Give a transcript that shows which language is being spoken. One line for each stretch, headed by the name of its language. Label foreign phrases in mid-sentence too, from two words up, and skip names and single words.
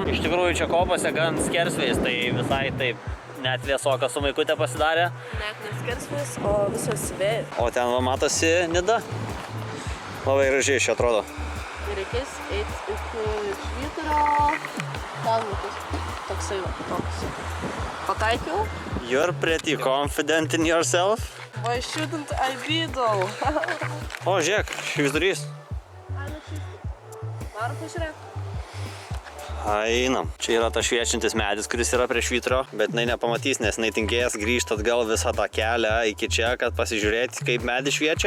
Lithuanian: Iš tikrųjų čia kopose gan skersvės, tai visai taip net vėsoka su maikutė pasidarė. Net neskersvės, o visas vėjas. O ten va matosi Nida. Labai gražiai čia atrodo. Ir reikės eiti iki Švyturio. Ten toksai va, toks. Pataikiau.
English: You're pretty confident in yourself. Why shouldn't I be though?
Lithuanian: O, žiūrėk, švyturys. Varom pažiūrėk. Einam. Čia yra tas šviečiantis medis, kuris yra prie Švyturio, bet jinai nepamatys, nes jinai tingės grįžti atgal visą tą kelią iki čia, kad pasižiūrėti, kaip medis šviečia.